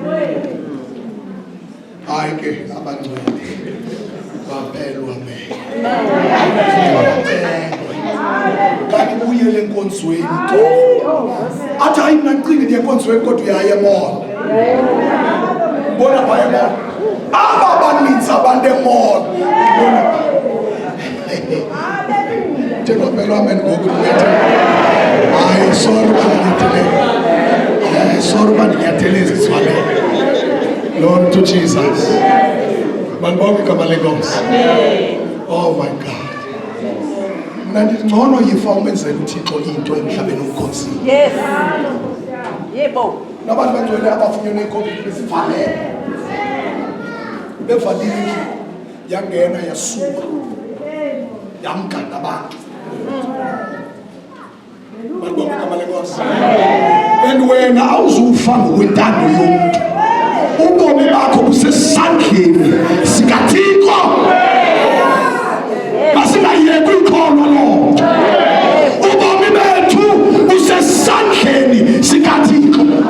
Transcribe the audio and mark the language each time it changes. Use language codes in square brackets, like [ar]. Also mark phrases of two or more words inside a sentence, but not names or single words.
[xh] Hayi ke abangcwele baphelwa kanti buyele enkonzweni athi hayi mina ngicini ndiye enkonzweni kodwa uyaye emall. Bona phaya emall aba baninzi abantu emall. Njengophelwa amen ngoku ndibethe hayi sorry bandinyathele sorry bandinyathele izizwale. [en] Lord to Jesus. [xh] Manibonke igama lenkosi. [en] Oh my God. [xh] Mina ndithi ngcono yifa umenzela uThixo into emhlabeni omkhosini. [en] Yes. Yebo. [xh] Nabantu bangcwele abafunyenwe iCovid besivalele. Bevalile yangena yasuka. Yamgada abantu. Manibonke igama lenkosi. And wena awuzufa ngokwentando yomuntu. Ubomi bakho busesandleni sikaThixo. Masingayeki ikholwa lo. Ubomi bethu busesandleni sikaThixo.